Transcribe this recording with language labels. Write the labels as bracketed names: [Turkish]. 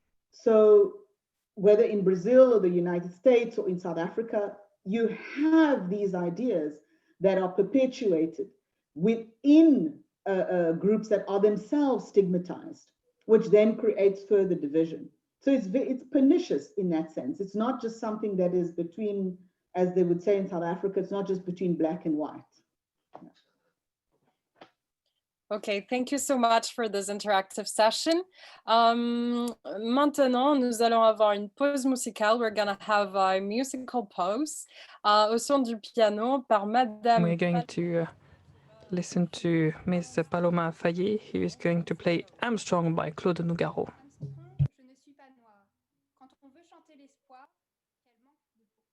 [English] So whether in Brazil or the United States or in South Africa, you have these ideas that are perpetuated within groups that are themselves stigmatized, which then creates further division. So it's pernicious in that sense. It's not just something that is between, as they would say in South Africa, it's not just between black and white. Okay, thank you so much for this interactive session. [French] Maintenant, nous allons avoir une pause musicale. [English] We're going to have a musical pause [French] au son du piano par Madame. [English] We're going to listen to Miss Paloma Fayet, who is going to play Armstrong by Claude Nougaro. [French] Je ne suis pas noire. Quand on veut chanter l'espoir, quel manque de peau.